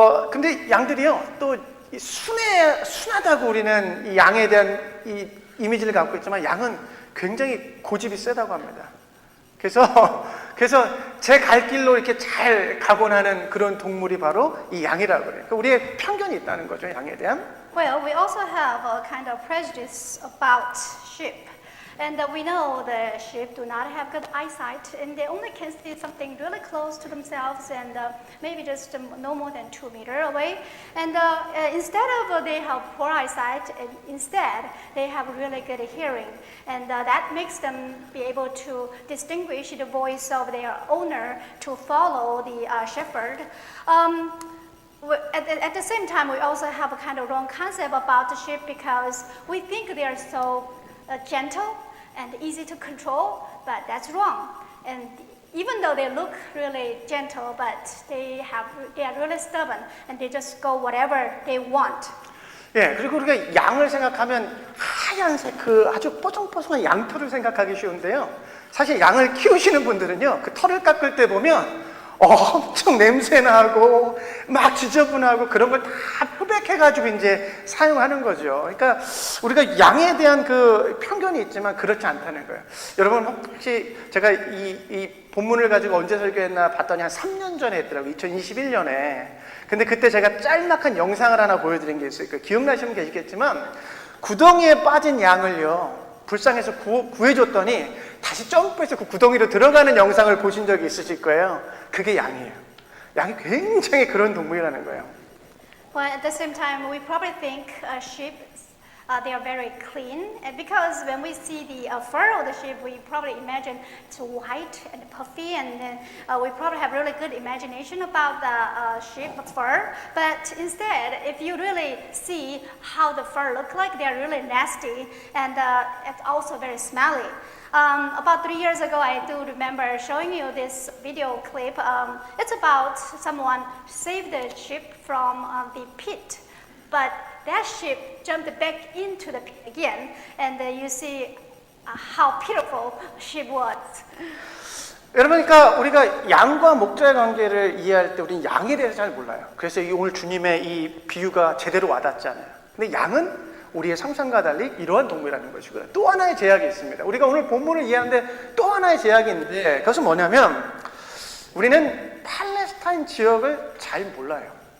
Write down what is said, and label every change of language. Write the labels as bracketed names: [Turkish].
[Korean] 근데 양들이요 또 순하다고 우리는 이 양에 대한 이 이미지를 갖고 있지만 양은 굉장히 고집이 세다고 합니다. 그래서 제 갈 길로 이렇게 잘 가곤 하는 그런 동물이 바로 이 양이라고 그래요. 그러니까 우리의 편견이 있다는 거죠, 양에 대한. [English] Well, we also have a kind of prejudice about sheep. And we know the sheep do not have good eyesight, and they only can see something really close to themselves, and maybe just no more than 2 meters away. And instead of they have poor eyesight, instead they have really good hearing, and that makes them be able to distinguish the voice of their owner to follow the shepherd. At the same time, we also have a kind of wrong concept about the sheep because we think they are so gentle and easy to control, but that's wrong. And even though they look really gentle, but they are really stubborn and they just go whatever they want. [Korean] 예, 그리고 우리가 양을 생각하면 하얀색 그 아주 뽀송뽀송한 양털을 생각하기 쉬운데요. 사실 양을 키우시는 분들은요, 그 털을 깎을 때 보면 엄청 냄새나고 막 지저분하고 그런 걸 다 표백해가지고 이제 사용하는 거죠. 그러니까 우리가 양에 대한 그 편견이 있지만 그렇지 않다는 거예요. 여러분 혹시 제가 이 본문을 가지고 언제 설교했나 봤더니 한 3년 전에 했더라고요. 2021년에. 근데 그때 제가 짤막한 영상을 하나 보여드린 게 있어요. 기억나시면 계시겠지만 구덩이에 빠진 양을요, 불쌍해서 구해줬더니 다시 점프해서 그 구덩이로 들어가는 영상을 보신 적이 있으실 거예요. 그게 양이에요. 양이 굉장히 그런 동물이라는 거예요. [English] Well, at the same time, we probably think sheep, they are very clean, and because when we see the fur of the sheep, we probably imagine it's white and puffy, and then we probably have really good imagination about the sheep fur. But instead, if you really see how the fur look like, they are really nasty, and it's also very smelly. About 3 years ago, I do remember showing you this video clip. It's about someone saved the sheep from the pit, but that sheep jumped back into the pit again, and you see how pitiful sheep was. [Korean] 여러분, 그러니까 우리가 양과 목자의 관계를 이해할 때 우리는 양에 대해서 잘 몰라요. 그래서 오늘 주님의 이 비유가 제대로 와닿잖아요. 근데 양은 우리의 상상과 달리 이러한 동물이라는 것이고요. 또 하나의 제약이 있습니다. 우리가 오늘 본문을 이해하는데 또 하나의 제약이 있는데 그것은 뭐냐면 우리는 팔레스타인 지역을 잘 몰라요.